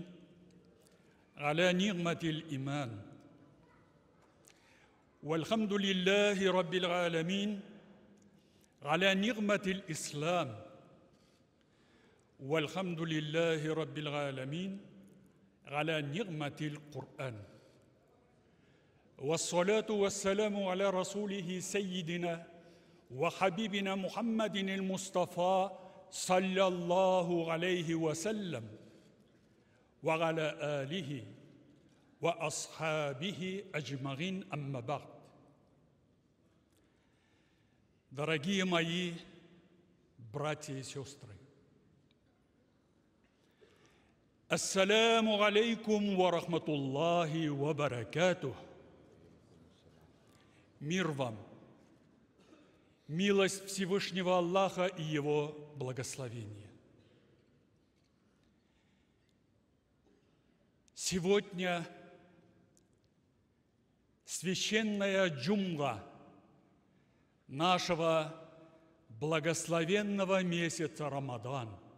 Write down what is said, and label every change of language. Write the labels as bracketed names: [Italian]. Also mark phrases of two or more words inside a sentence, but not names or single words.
[Arabic] على نعمة الإيمان. والحمد لله رب العالمين. على نعمة الإسلام والحمد لله رب العالمين. على نعمة القرآن. والصلاة والسلام على رسوله سيدنا وحبيبنا محمد المصطفى صلى الله عليه وسلم وعلى آله وأصحابه أجمعين أما بعد. [Russian] Дорогие мои братья и сестры, [Arabic] السلام عليكم ورحمة الله وبركاته. [Russian] Мир вам, милость Всевышнего Аллаха и Его благословение. Сегодня священная джумга нашего благословенного месяца Рамадан.